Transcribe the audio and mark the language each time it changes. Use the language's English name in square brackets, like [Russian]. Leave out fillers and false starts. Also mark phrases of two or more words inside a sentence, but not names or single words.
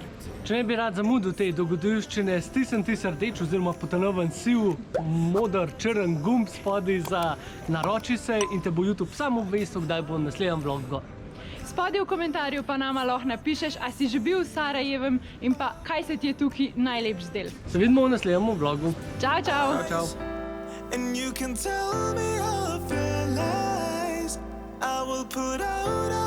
[Slovenian] Če ne bi rad zamudil te dogodivščine, stisni ti rdeč oziroma potonoven siv, moder, črn gumb spodaj za naroči se in te bo YouTube samo obvestil, kdaj bo naslednji vlog gor. Spodaj v komentarju pa nama lahko napišeš, a si že bil v Sarajevem in pa kaj se ti je tukaj najlepš zdel. Se vidimo v naslednjem vlogu. Čau, čau! Čau. [English] And you can tell me of your lies. I will put out